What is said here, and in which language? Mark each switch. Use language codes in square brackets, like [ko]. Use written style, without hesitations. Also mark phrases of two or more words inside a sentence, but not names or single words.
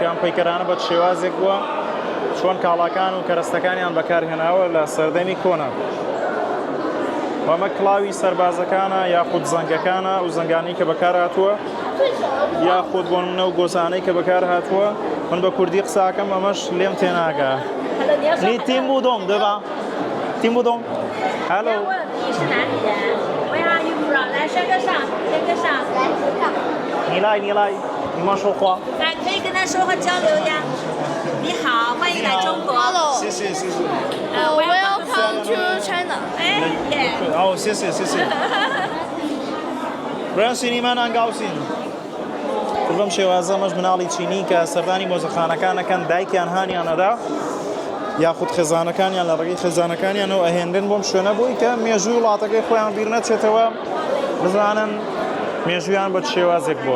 [ckb] ئەم پەیکەرانە بە شێوازێک بووە چۆن کاڵاکان و کەرەستەکانیان بەکارهێناوە لە سەردەمی کۆنا وەمە کڵاوی سەربازەکانە یاخود زەنگەکانە و زەنگانی کە بەکارهاتووە یاخود بۆ منە و گۆزانەی کە بەکارهاتووە من بە کوردی قساکەم ئەمەش لێم تێناگا نی تیم بودۆم دەبا تیم بودۆم هەلۆ نیلای [zh] 你妈说话。可以跟他说话交流呀。你好，欢迎来中国。 [en] Hello. [zh] 谢谢谢谢。 [en] Welcome to China. 哎耶。 [zh] 哦，谢谢谢谢。 براسینی مانان گاوسین. [ckb] بەم شێوازە ئەمەش مناڵی چینی کە سەردانی مۆزەخانەکانەکەن دایکیان هانیانەدا یاخود خێزانەکانیان لە ڕێگەی خێزانەکانیانەوە ئەهێنرن بۆم شوێنە بووی کە مێژووی وڵاتەکەی خۆیان بیر نەچێتەوە بزانن مێژویان بە شێوازێک بووە.